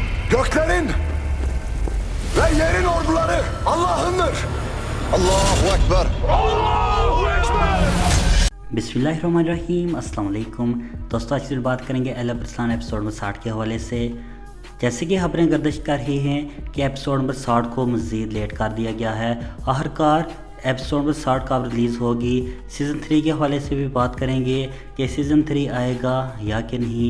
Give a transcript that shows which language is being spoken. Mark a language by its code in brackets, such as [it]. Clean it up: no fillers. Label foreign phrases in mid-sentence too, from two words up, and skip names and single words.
[tr] Göklerin ve yerin orduları Allah'ındır. [ar] الله أكبر. الله أكبر. بسم الله الرحمن الرحيم، السلام عليكم दोस्तों। [hi] आज फिर बात करेंगे एल अरसलान एपिसोड नंबर 60 के हवाले से। जैसे कि खबरें गर्दिश कर रही हैं कि एपिसोड नंबर 60 को मज़ीद लेट कर दिया गया है। आखिरकार एपिसोड नंबर 60 कब रिलीज़ होगी। सीज़न 3 के हवाले से भी बात करेंगे कि सीज़न 3 आएगा या कि नहीं।